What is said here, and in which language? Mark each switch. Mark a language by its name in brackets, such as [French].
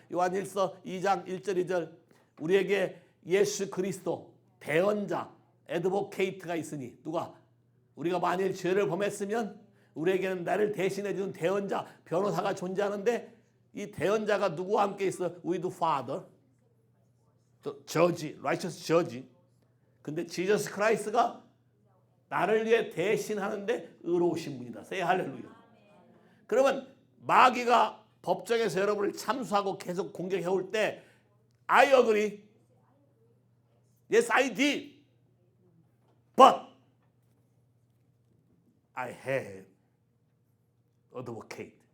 [Korean] 요한일서 2장 1절 2절 우리에게 예수 그리스도 대언자 애드보케이트가 있으니 누가? 우리가 만일 죄를 범했으면 우리에게는 나를 대신해 주는 대언자 변호사가 존재하는데 이 대언자가 누구와 함께 있어? [English] With the Father, Judge, Righteous Judge. [Korean] 근데 지저스 크라이스트가 나를 위해 대신하는데 의로우신 분이다. Say 할렐루야. 그러면 마귀가 법정에서 여러분을 참수하고 계속 공격해 올 때 [English] I agree. Yes, I did. But I have advocate.